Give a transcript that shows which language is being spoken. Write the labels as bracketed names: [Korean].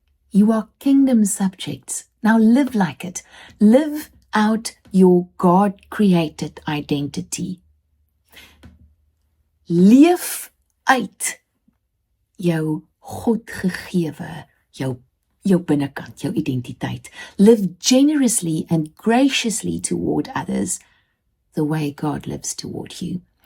[English] You are kingdom subjects. Now live like it. Live out your God-created identity. [Afrikaans] Leef uit jou God gegewe, jou jou binnekant, jou identiteit. [English] Live generously and graciously toward others, the way God lives toward you.